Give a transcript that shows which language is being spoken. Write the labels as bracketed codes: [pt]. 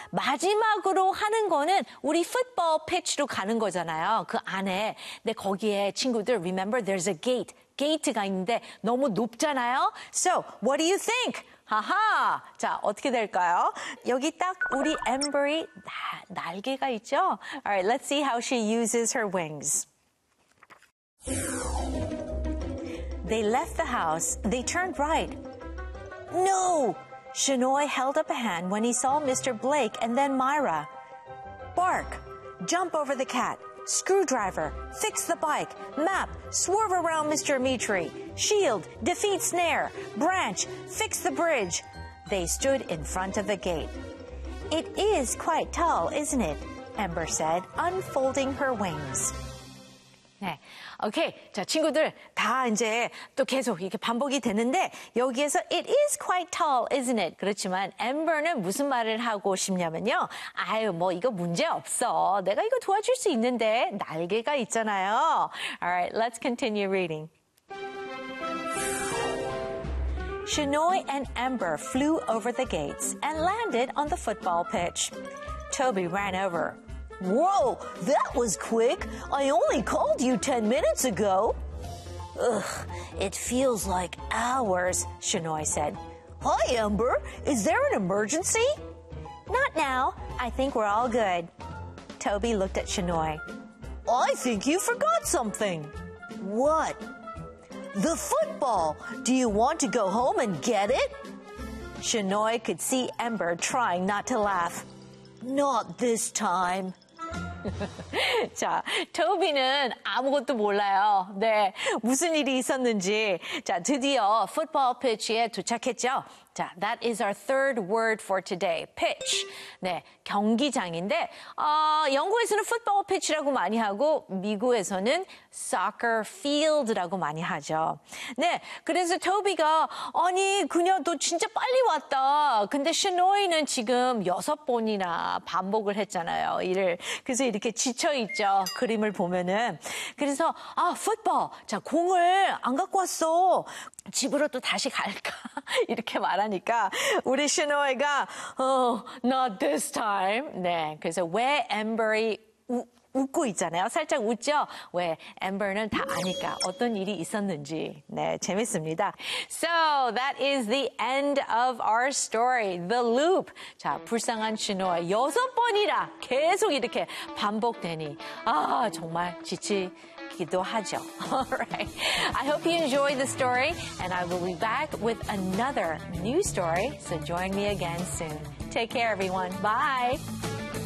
[ko] 마지막으로 하는 거는 우리 풋볼 패치로 가는 거잖아요. 그 안에. 근데 거기에 친구들, [en] remember there's a gate. [ko] 게이트가 있는데 너무 높잖아요. [en] So, what do you think? 하하! [ko] 자, 어떻게 될까요? 여기 딱 우리 엠버리 날개가 있죠? [en] Alright, let's see how she uses her wings. They left the house. They turned right. No! Shenoy held up a hand when he saw Mr. Blake and then Myra. Bark! Jump over the cat! Screwdriver, fix the bike, map, swerve around Mr. Mitri, shield, defeat snare, branch, fix the bridge. They stood in front of the gate. It is quite tall, isn't it? Amber said, unfolding her wings. [ko] 네. 오케이. 자, 친구들 다 이제 또 계속 이렇게 반복이 되는데 여기에서 [en] it is quite tall, isn't it? [ko] 그렇지만 Amber는 무슨 말을 하고 싶냐면요. 아유, 뭐 이거 문제 없어. 내가 이거 도와줄 수 있는데 날개가 있잖아요. [en] All right, let's continue reading. Shenoy and Amber flew over the gates and landed on the football pitch. Toby ran over. Whoa, that was quick. I only called you 10 minutes ago. Ugh, it feels like hours, Shenoy said. Hi, Amber. Is there an emergency? Not now. I think we're all good. Toby looked at Shenoy. I think you forgot something. What? The football. Do you want to go home and get it? Shenoy could see Amber trying not to laugh. Not this time. [ko] 자, 토비는 아무것도 몰라요. 네, 무슨 일이 있었는지. 자, 드디어 풋볼 피치에 도착했죠. [en] 자, that is our third word for today. [ko] Pitch. 네, 경기장인데 영국에서는 풋볼 피치라고 많이 하고 미국에서는 soccer field라고 많이 하죠. 네, 그래서 토비가 아니, 그녀 너 진짜 빨리 왔다. 근데 시노이는 지금 6번이나 반복을 했잖아요. 이를. 그래서 이렇게 지쳐있죠. 그림을 보면은. 그래서 아, 풋볼. 자, 공을 안 갖고 왔어. 집으로 또 다시 갈까? 이렇게 말하니까 우리 시노이가 [en] not this time. [ko] 네, 그래서 왜 엠버리 웃고 있잖아요. 살짝 웃죠? 왜? 엠버는 다 아니까 어떤 일이 있었는지. 네, 재밌습니다. [en] So, that is the end of our story. The loop. [ko] 자, 불쌍한 시노이 6번이라 계속 이렇게 반복되니 아, 정말 지치기도 하죠. [en] Alright. I hope you enjoy the story and I will be back with another new story. So, join me again soon. Take care, everyone. Bye!